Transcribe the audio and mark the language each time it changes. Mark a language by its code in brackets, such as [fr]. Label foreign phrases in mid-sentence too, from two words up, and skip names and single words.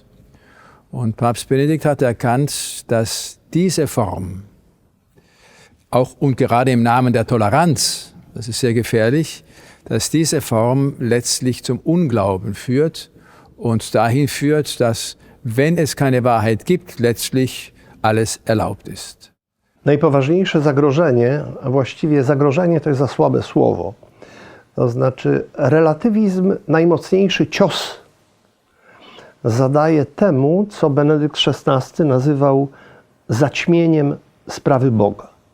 [de] Und Papst Benedikt hat erkannt, dass diese Form, auch und gerade im Namen der Toleranz, das ist sehr gefährlich, dass diese Form letztlich zum Unglauben führt und dahin führt, dass, wenn es keine Wahrheit gibt, letztlich alles erlaubt ist. [pl] Najpoważniejsze zagrożenie, a właściwie zagrożenie to jest za słabe słowo, to znaczy relatywizm, najmocniejszy cios zadaje temu, co Benedykt XVI nazywał zaćmieniem sprawy Boga.